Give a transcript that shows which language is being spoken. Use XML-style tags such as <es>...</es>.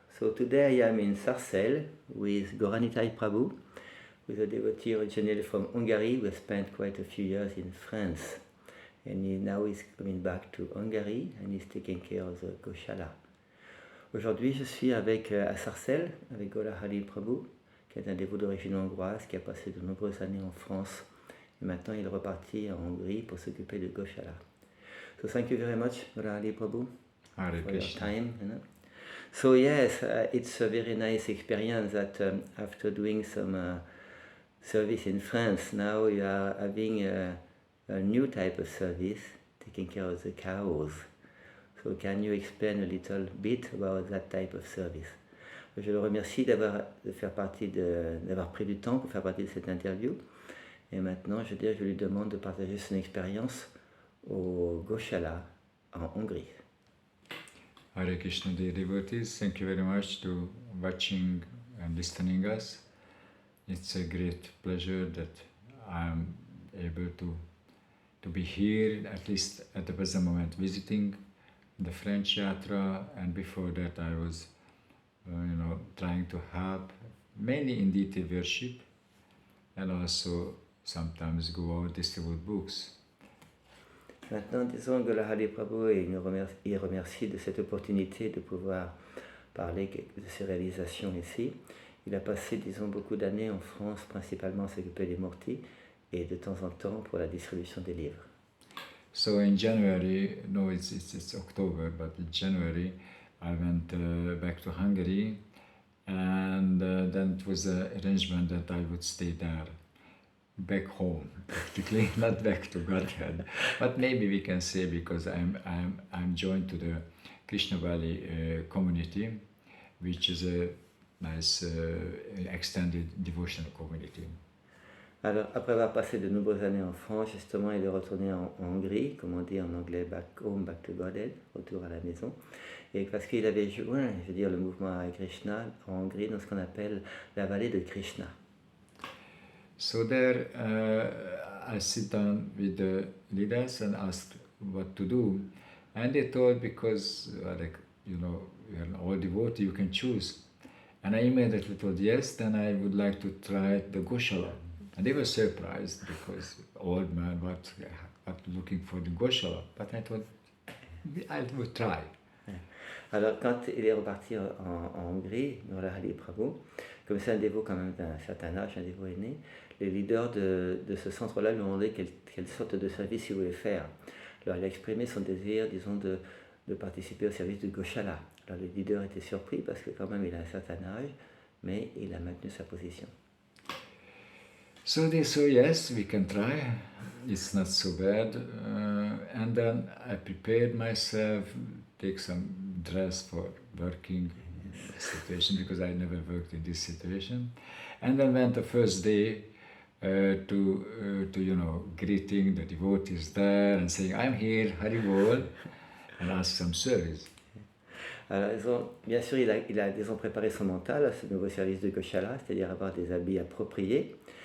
<en>So today I am in Sarcelles with Goranitai Prabhu, who is a devotee originally from Hungary who has spent quite a few years in France. And now he's coming back to Hungary and he's taking care of the Goshala.</en> <fr>Aujourd'hui, je suis à Sarcelles avec Golahali Prabhu, qui est un dévot d'origine hongroise qui a passé de nombreuses années en France. Et maintenant, il est reparti en Hongrie pour s'occuper de Goshala.</fr> <en>So thank you very much, Golahali Prabhu, Hare for your Krishna. time. So yes, it's a very nice experience that after doing some service in France, now you are having a new type of service, taking care of the cows. So can you explain a little bit about that type of service?</en> <fr>Je le remercie d'avoir pris du temps pour faire partie de cette interview. Et maintenant, je lui demande de partager son expérience au Goshala en Hongrie.</fr> <en>Hare Krishna, dear devotees, thank you very much to watching and listening us. It's a great pleasure that I'm able to be here, at least at the present moment, visiting the French Yatra, and before that I was, trying to help, mainly in deity worship, and also sometimes go out distribute books.</en> <fr>Maintenant, disons que Golahali Prabhu il remercie de cette opportunité de pouvoir parler de ses réalisations ici. Il a passé, disons, beaucoup d'années en France, principalement à s'occuper des Murti, et de temps en temps pour la distribution des livres.</fr> <en>So in January, no, it's October, but in January I went back to Hungary, and then it was an arrangement that I would stay there, back home, practically, not back to Godhead, but maybe we can say because I'm joined to the Krishna Valley community, which is a nice extended devotional community.</en> <fr>Alors, après avoir passé de nombreuses années en France, justement, il est retourné en Hongrie, comme on dit en anglais,</fr> <en>back home, back to Godhead,</en> <fr>retour à la maison. Et parce qu'il avait joint, je veux dire, le mouvement Hare Krishna en Hongrie dans ce qu'on appelle la vallée de Krishna.</fr> <en>So there, I sit down with the leaders and ask what to do, and they told because you're an old devotee, you can choose. And I immediately told yes, then I would like to try the Goshala. And they were surprised because old man, what looking for the Goshala. But I thought I would try.</en> <fr>Alors, quand il est reparti en Hongrie, Golahali Prabhu, comme c'est un dévot quand même d'un certain âge, un dévot aîné, les leaders de ce centre-là lui ont demandé quelle sorte de service il voulait faire. Alors, il a exprimé son désir, disons, de participer au service de Goshala. Alors, les leaders étaient surpris parce que quand même il a un certain âge, mais il a maintenu sa position.</fr> <en>So they said, yes, we can try. It's not so bad. And then I prepared myself, take some dress for working situation because I never worked in this situation. And then went the first day to greeting the devotees there and saying, I'm here, Hari Bol, and ask some service.</en> <fr>Alors, bien sûr, il a disons, préparé son mental à ce nouveau service de Goshala, c'est-à-dire avoir des habits appropriés.</fr>